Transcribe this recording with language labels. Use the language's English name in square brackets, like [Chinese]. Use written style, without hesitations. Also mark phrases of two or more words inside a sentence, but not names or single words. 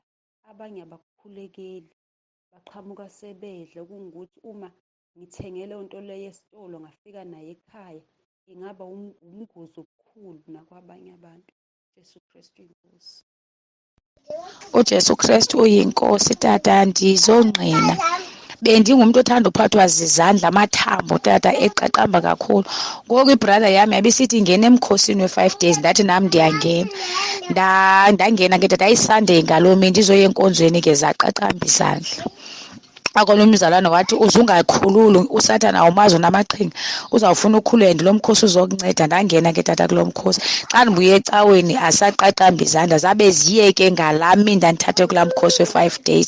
[Zulu] Abanye abakukhulekeli, baqhamuka sebedla, kungukuthi uma ngithenge leyo nto leyo esitolo ngafika nayo ekhaya, ingaba ubungozi obukhulu nakwabanye abantu. Jesu Kristu inkosi. [Xhosa] uJesu Kristu uyinkosi tata, ndizongqina. Bendingumuntu othanda uphathwa zizandla, amathambo tata eqaqamba kakhulu. Ngoku ibrother yami yabisithi ingena emkhosini we-5 days, ndathi nam ndiyangena. Ndangena ke tata, ayiSunday ngaloo mini ndizoya enkonzweni ke zaqaqamba izandla. akolo umzalwane wathi uzungakhululi usathana awumazi unamaqhinga uzawufuna ukhulende lo mkhosi uzokunceda. Ndangena ke tata kulo mkhosi. Xa ndibuye ecaweni asaqaqamba izandla zabe ziyeke ngalaa mini ndandithathe kulaa mkhosi we-5 days.